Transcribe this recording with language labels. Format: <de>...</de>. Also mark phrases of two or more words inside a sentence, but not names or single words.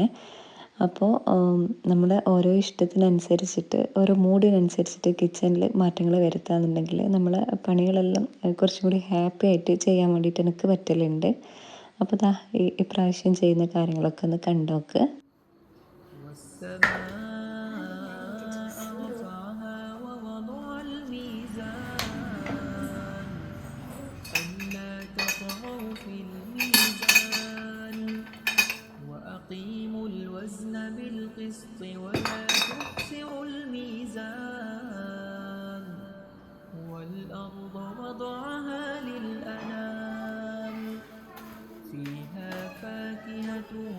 <ml>അപ്പോൾ നമ്മുടെ ഓരോ ഇഷ്ടത്തിനനുസരിച്ചിട്ട് ഓരോ മൂഡിനനുസരിച്ചിട്ട് കിച്ചണിൽ മാറ്റങ്ങൾ വരുത്താന്നുണ്ടെങ്കിൽ നമ്മൾ പണികളെല്ലാം കുറച്ചും കൂടി ഹാപ്പി ആയിട്ട് ചെയ്യാൻ വേണ്ടിയിട്ട് എനിക്ക് പറ്റലുണ്ട്. അപ്പോൾ ദാ ഇപ്രാവശ്യം ചെയ്യുന്ന കാര്യങ്ങളൊക്കെ ഒന്ന് കണ്ടോക്ക്.</ml> <ar>والسماء رفعها ووضع الميزان ألا تطغوا في الميزان وأقيموا الوزن بالقسط ولا تخسروا الميزان والأرض وضعها للأنام فيها فاكهة</ar>